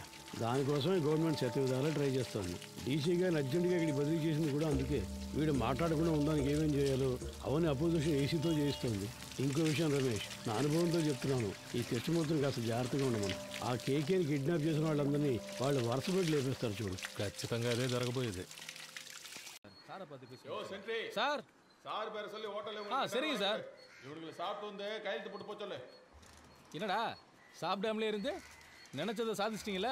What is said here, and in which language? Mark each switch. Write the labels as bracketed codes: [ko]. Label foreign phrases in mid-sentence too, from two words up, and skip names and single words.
[te] దానికోసమే గవర్నమెంట్ శతవిధాలా ట్రై చేస్తుంది. డీసీ గారిని అర్జెంటుగా ఇక్కడికి బదిలీ చేసింది కూడా అందుకే. వీడు మాట్లాడకుండా ఉండడానికి ఏమేం చేయాలో అవన్నీ [en] opposition AC [te] చేయిస్తుంది. ఇంకో విషయం రమేష్, నా అనుభవంతో చెప్తున్నాను, ఈ తెచ్చమూర్తిని కాస్త జాగ్రత్తగా ఉండమని. ఆ కేకేని కిడ్నాప్ చేసిన వాళ్ళందరినీ వాళ్ళు వరుసపెట్టి లేపేస్తారు చూడు. ఖచ్చితంగా అదే జరగబోయేది. [ta] சார் சார் பேர சொல்லி ஹோட்டல்ல சரிங்க சார். இவங்களுக்கு சாப்பிட்டு வந்து கையெழுத்து போட்டு போக சொல்லு. என்னடா சாப்பிடாமலே இருந்து நினைச்சதை சாதிச்சிட்டீங்களே.